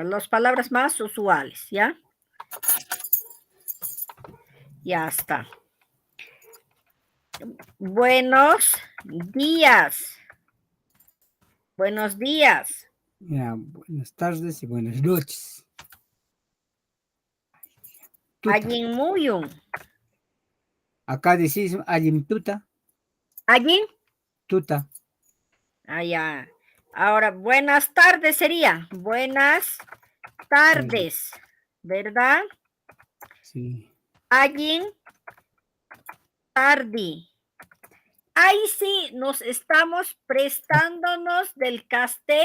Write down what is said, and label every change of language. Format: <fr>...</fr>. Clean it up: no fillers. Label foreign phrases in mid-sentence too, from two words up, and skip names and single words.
<es>Las palabras más usuales, ¿ya? Ya está. Buenos días. Buenos días. Ya, buenas tardes y buenas noches. Tuta.</es> <qu>Allin muyun.</qu> <es>Acá decimos</es> <qu>allin tuta.</qu> <es>Allin. Tuta. Allá. Ahora, buenas tardes sería. Buenas tardes. ¿Verdad? Sí.</es> <qu>Allin tarde.</qu> <es>Ahí sí nos estamos prestándonos del casté.</es>